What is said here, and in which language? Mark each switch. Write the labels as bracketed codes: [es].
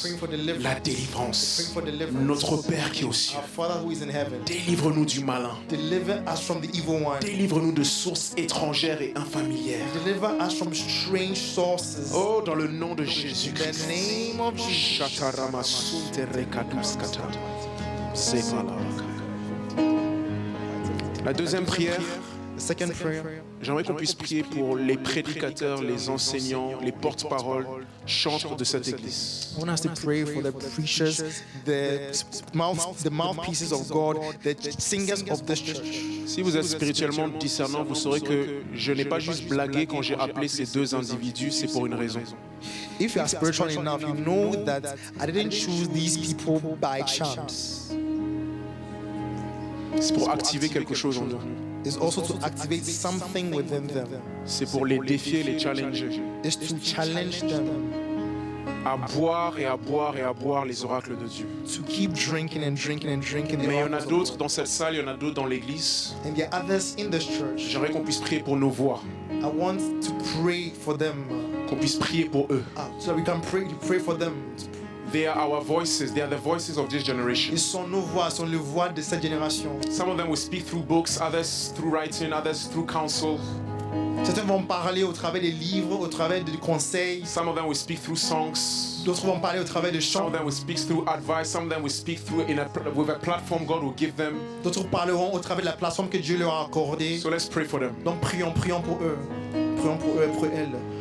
[en] Praying for deliverance. [fr] La délivrance. [en] Praying for deliverance. [fr] Notre Père qui est aux cieux, [en] Our Father who is in heaven, [fr] délivre-nous du malin. [en] deliver us from the evil one. [fr] Délivre-nous de sources étrangères et infamilières. [en] Deliver us from strange sources. [fr] Oh, dans le nom de [en] In the [fr] Jésus-Christ. [en] name of Jesus. Shataramasunte rekaduskata. Sevalabaka. [fr] La deuxième prière, [en] The second prayer, [fr] j'aimerais qu'on puisse prier pour les prédicateurs, les enseignants, les porte-paroles, chantres de cette église. [en] I want us to pray for the preachers, the mouthpieces of God, the singers of this church. [fr] Si vous êtes spirituellement discernant, vous saurez que je n'ai pas juste blagué quand j'ai appelé ces deux individus, c'est pour une raison. [en] If you are spiritual enough, you know that I didn't choose these people by chance. [fr] C'est pour activer quelque chose en eux. [en] It's also to activate something within them. [fr] C'est pour les défier, les challenger. [en] It's to challenge them [fr] À boire et à boire et à boire les oracles de Dieu. [en] to keep drinking and drinking and drinking. [fr] Mais il y en a d'autres dans cette salle, il y en a d'autres dans l'église. [en] And there are others in this church. [fr] J'aimerais qu'on puisse prier pour nos voix, [en] I want to pray for them, [fr] qu'on puisse prier pour eux. [en] so that we can pray for them. They are our voices, they are the voices of this generation. [fr] Ils sont nos voix, sont les voix de cette génération. [en] Some of them will speak through books, others through writing, others through counsel. [fr] Certains vont parler au travers des livres, au travers des conseils. [en] Some of them will speak through songs. [fr] D'autres vont parler au travers de [en] Some [fr] chants. [en] of them will speak through advice. Some of them will speak through with a platform God will give them. [fr] D'autres parleront au travers de la plateforme que Dieu leur a accordée. [en] So let's pray for them. [fr] Donc prions pour eux. Prions pour eux et pour elles.